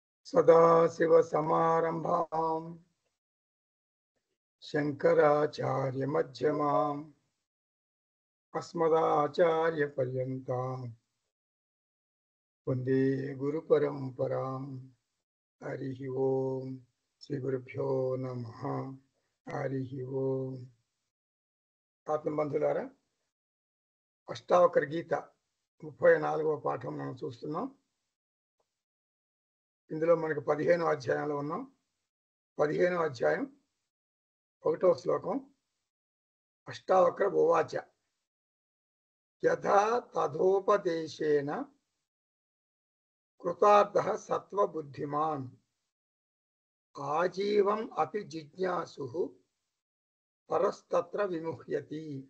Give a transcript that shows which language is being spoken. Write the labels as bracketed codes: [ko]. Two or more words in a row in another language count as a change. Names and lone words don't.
[sa] सदाशिवसमारम्भां शङ्कराचार्यमध्यमाम् अस्मदाचार्यपर्यन्तां वन्दे गुरुपरम्परां। हरिः ओं श्रीगुरुभ्यो नमः। हरिः ओं. [te] ఆత్మబంధులారా, అష్టావకర గీత 34వ పాఠం మనం చూస్తున్నాం. ఇందులో మనకు 15వ అధ్యాయంలో ఉన్నాం. 15వ అధ్యాయం 1వ శ్లోకం. [sa] అష్టావక్ర ఉవాచ యథా తథోపదేశేన కృతార్థః సత్వబుద్ధిమాన్ ఆజీవం అపి జిజ్ఞాసుః పరస్తత్ర విముహ్యతి.